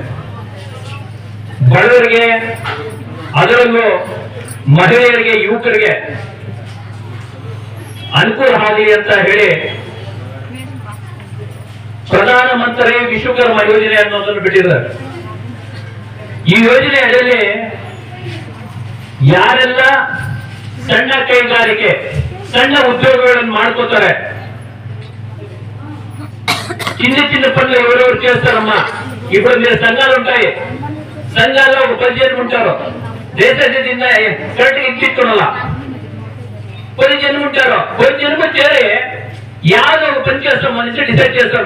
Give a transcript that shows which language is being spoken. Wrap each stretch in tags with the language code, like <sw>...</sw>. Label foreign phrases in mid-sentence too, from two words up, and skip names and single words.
<kn>ಬಡವರಿಗೆ, ಅದರಲ್ಲೂ ಮಹಿಳೆಯರಿಗೆ, ಯುವಕರಿಗೆ ಅನುಕೂಲ ಆಗಲಿ ಅಂತ ಹೇಳಿ ಪ್ರಧಾನಮಂತ್ರಿ ವಿಶ್ವಕರ್ಮ ಯೋಜನೆ ಅನ್ನೋದನ್ನು ಬಿಟ್ಟಿದ್ದಾರೆ. ಈ ಯೋಜನೆ ಅಡಿಯಲ್ಲಿ ಯಾರೆಲ್ಲ ಸಣ್ಣ ಕೈಗಾರಿಕೆ, ಸಣ್ಣ ಉದ್ಯೋಗಗಳನ್ನು ಮಾಡ್ಕೋತಾರೆ,</kn> <te>చిన్న పనులు ఎవరెవరు చేస్తారమ్మా. ఇప్పుడు మీరు సంఘాలు ఉంటాయి, సంఘాల్లో ఒక 10 జనం ఉంటారు, దేశ కరెక్ట్గా ఇచ్చుకోవాలా. 10 జనం ఉంటారు, 10 జనం చేరి యాదో ఒక పని చేస్తాం అనేసి డిసైడ్ చేస్తారు.</te>